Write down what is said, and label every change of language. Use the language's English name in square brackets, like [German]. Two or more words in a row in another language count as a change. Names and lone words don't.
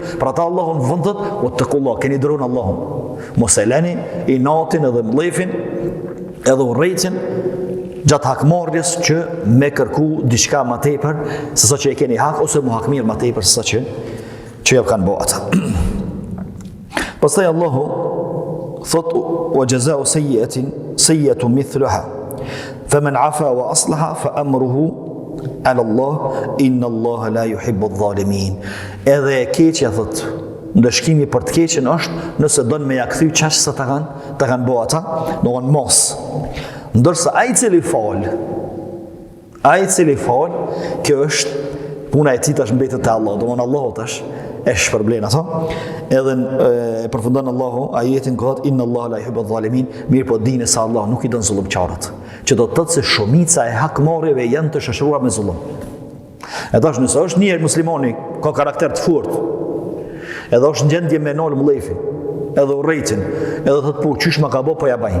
[Albanian] Për ata Allahun vendet, "Wattaqullah", keni dëruar Allahun. Mos e lëni inatin edhe mllefin edhe urrëtin gjatë hakmarrjes që me kërku diçka më tepër se sa që e keni hak, ose mu hakmir më tepër se sa që ja kanë bërë ata. Pastaj Allahu thot: [Arabic] "وجزاء سيئة مثلها. فمن عفا وأصلح فأمره على الله إن الله لا يحب الظالمين." [Albanian] Edhe e keqja thot, ndëshkimi për të keqen është nëse don me ja kthy çaq sa ta kanë bërë ata, do mos. Ndërsa ai i cili fal, kjo është puna e tij tash mbetet te Allah. Domthon Allahu tash e shpërblen ato. Edhe e përfundon Allahu ajetin ku thot [Arabic] إن الله لا يحب الظالمين, [Albanian] mirë po dini se Allah nuk i don zullumçarët. Që do të thotë se shumica e hakmarrjeve janë të shoqëruara me zullum. E tash nëse është një muslimani ka karakter të fortë, edhe është në gjendje me nol mllefin, edhe urrëtin, edhe thot po çysh më ka bë po ja baj.